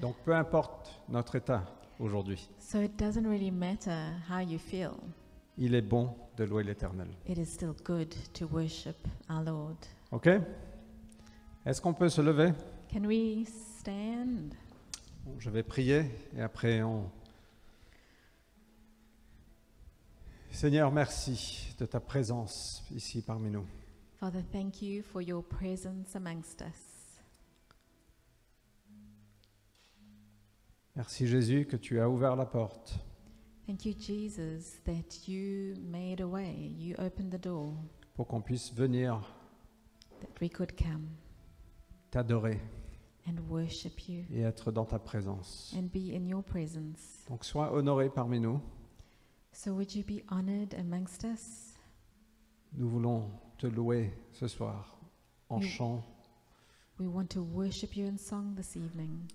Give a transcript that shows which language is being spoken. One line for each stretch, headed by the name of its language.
French: Donc peu importe notre état aujourd'hui,
English: So it doesn't really matter how you feel.
French: il est bon de louer l'Éternel.
English: It is still good to worship our Lord. OK?
French: Est-ce qu'on peut se lever?
English: Can we stand?
French: Je vais prier et après Seigneur, merci de ta présence ici parmi nous.
English: Father, thank you for your presence amongst us.
French: Merci Jésus que tu as ouvert la porte
English: Thank you, Jesus, that you made a way. You opened the door
French: pour qu'on puisse venir
English: that we could come
French: t'adorer
English: and worship you
French: et être dans ta présence.
English: and be in your presence.
French: Donc sois honoré parmi nous.
English: So would you be honored amongst us?
French: Nous voulons te louer ce soir en Oui. chant.
English: We want to worship you in song this evening.